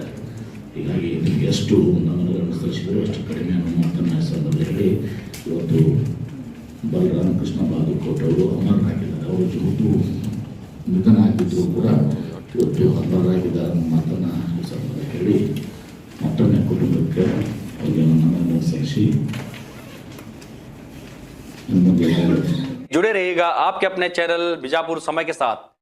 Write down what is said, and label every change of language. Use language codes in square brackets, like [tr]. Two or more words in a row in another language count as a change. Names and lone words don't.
[kn] ಹೀಗಾಗಿ ನಿಮಗೆ ಎಷ್ಟು ನಮನಗಳನ್ನು ಸಲ್ಲಿಸಿದ್ರು ಅಷ್ಟು ಕಡಿಮೆ ಅನ್ನೋ ಮಾತನ್ನು ಸಂದರ್ಭ ಹೇಳಿ ಇವತ್ತು ಬಲರಾಮಕೃಷ್ಣ ಬಾಗಲಕೋಟೆ ಅವರು ಅಮರರಾಗಿದ್ದಾರೆ. ಅವರು ಇವತ್ತು ನಿಧನ ಆಗಿದ್ದರೂ ಕೂಡ ಇವತ್ತು ಅಮರರಾಗಿದ್ದಾರೆ ಅನ್ನೋ ಮಾತನ್ನು ಸಂದರ್ಭ ಹೇಳಿ ಮತ್ತೊಮ್ಮೆ ಕುಟುಂಬಕ್ಕೆ ಅವರಿಗೆ ನಮ್ಮನ್ನು ಸಲ್ಲಿಸಿ [hi] जुड़े रहिएगा आपके अपने चैनल बीजापुर समय के साथ।